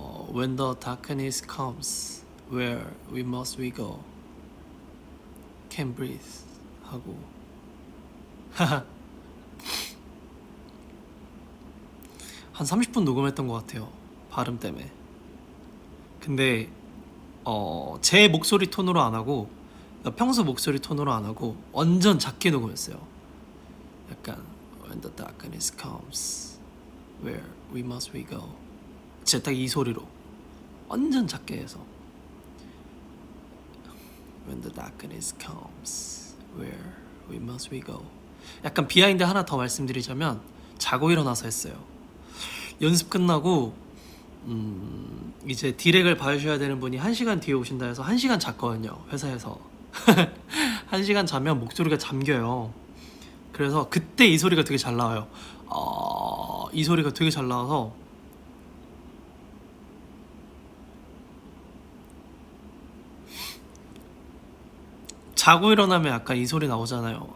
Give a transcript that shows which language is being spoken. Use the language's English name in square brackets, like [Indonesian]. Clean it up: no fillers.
[English] When the darkness comes, where we must we go? Can breathe [Korean] 하고 한 30분 녹음했던 것 같아요. 발음 때문에. 근데 제 목소리 톤으로 안 하고 평소 목소리 톤으로 안 하고 완전 작게 녹음했어요. 약간 [English] When the darkness comes, where we must we go? [Korean] 진짜 딱 이 소리로 완전 작게 해서 [English] When the darkness comes, where we must we go? [Korean] 약간 비하인드 하나 더 말씀드리자면 자고 일어나서 했어요. 연습 끝나고 이제 디렉을 봐주셔야 되는 분이 1시간 뒤에 오신다 해서 1시간 잤거든요. 회사에서 1시간 자면 목소리가 잠겨요. 그래서 그때 이 소리가 되게 잘 나와요. 이 소리가 되게 잘 나와서 자고 일어나면 약간 이 소리 나오잖아요.